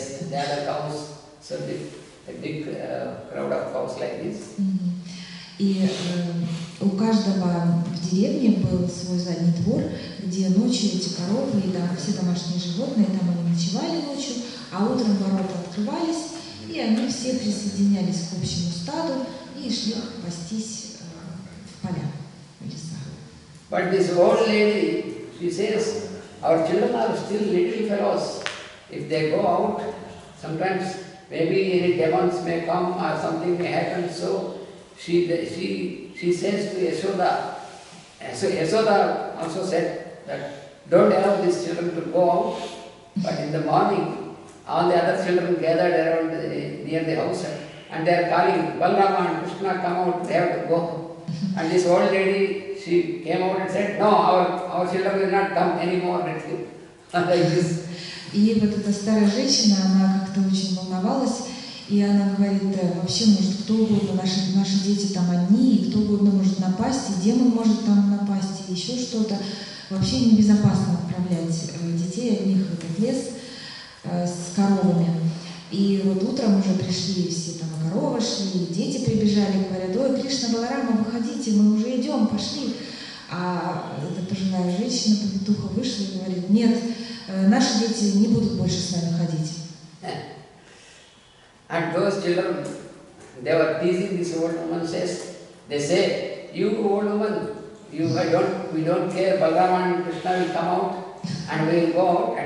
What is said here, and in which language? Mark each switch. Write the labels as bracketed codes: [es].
[en] they had a cows, so a big crowd of cows like this. [ru] И у каждого в деревне был свой задний двор, где ночью эти коровы и все домашние животные, там они ночевали ночью, а утром ворота открывались, и они все присоединялись к общему стаду и шли пастись в поля, в леса. [en] But this old lady, she says, our children are still little fellows. If they go out, sometimes maybe any demons may come or something may happen. So she says to Yashoda, so Yashoda also said that don't allow these children to go out. But in the morning, all the other children gathered around near the house and they are calling, Balrama and Krishna, come out, they have to go. And this old lady, she came out and said, no, our children will not come anymore, let's go. Like this. [ru] И вот эта старая женщина, она как-то очень волновалась, и она говорит, вообще может кто угодно, наши дети там одни, и кто угодно может напасть, и демон может там напасть, и еще что-то. Вообще небезопасно отправлять детей одних в этот лес с коровами. И вот утром уже пришли все там коровы шли, дети прибежали, говорят, ой, Кришна, Баларама, выходите, мы уже идем, пошли. А эта пожилая женщина, повитуха, вышла и говорит, нет, наши дети не будут больше с нами ходить. [en] And those children, they were teasing this old woman, they say, you old woman, we don't care, Balrama and Krishna will come out and we will go out.